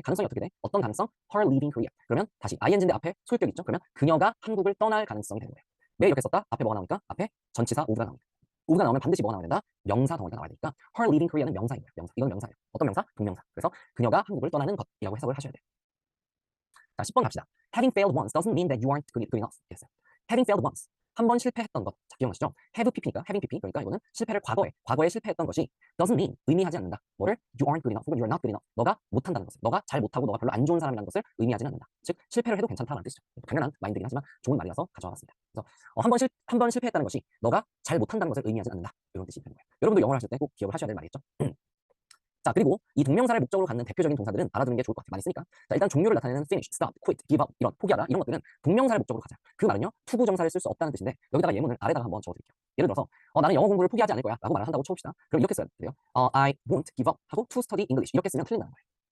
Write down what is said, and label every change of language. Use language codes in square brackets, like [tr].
[ko] 가능성이 어떻게 돼? 어떤 가능성? [en] Her leaving Korea. [ko] 그러면 다시 ing인데 앞에 소유격 있죠? 그러면 그녀가 한국을 떠날 가능성이 되는 거예요. 왜 이렇게 썼다? 앞에 뭐가 나오니까? 앞에 전치사 오브가 나옵니다. 오브가 나오면 반드시 뭐가 나와야 된다? 명사 덩어리가 나와야 되니까 [en] her leaving Korea [ko] 는 명사인 거예요. 명사. 이건 명사예요. 어떤 명사? 동명사. 그래서 그녀가 한국을 떠나는 것이라고 해석을 하셔야 돼요. 자, 10번 갑시다. [en] Having failed once doesn't mean that you aren't good enough. [ko] 이랬어요. [en] Having failed once. [ko] 한 번 실패했던 것. 자, 기억나시죠? have pp니까 having pp. 그러니까 이거는 실패를 과거에 실패했던 것이 [en] doesn't mean [ko] 의미하지 않는다. 뭐를? [en] you aren't good enough 혹은 you are not good enough. [ko] 너가 못한다는 것을. 너가 잘 못하고 너가 별로 안 좋은 사람이라는 것을 의미하지는 않는다. 즉 실패를 해도 괜찮다는 뜻이죠. 당연한 마인드긴 하지만 좋은 말이라서 가져와 봤습니다. 그래서 한 번 실패했다는 것이 너가 잘 못한다는 것을 의미하지 않는다. 이런 뜻이 되는 거예요. 여러분도 영어를 하실 때 꼭 기억을 하셔야 될 말이겠죠. 자, 그리고 이 동명사를 목적으로 갖는 대표적인 동사들은 알아두는 게 좋을 것 같아요. 많이 쓰니까. 자, 일단 종류를 나타내는 finish, stop, quit, give up 이런 포기하다 이런 것들은 동명사를 목적으로 가자. 그 말은요. 투부정사를 쓸 수 없다는 뜻인데 여기다가 예문을 아래다가 한번 적어드릴게요. 예를 들어서 나는 영어 공부를 포기하지 않을 거야 라고 말을 한다고 쳐봅시다. 그럼 이렇게 써야 돼요. [en] I won't give up [ko] 하고 [en] to study English [ko] 이렇게 쓰면 틀린다는 거예요.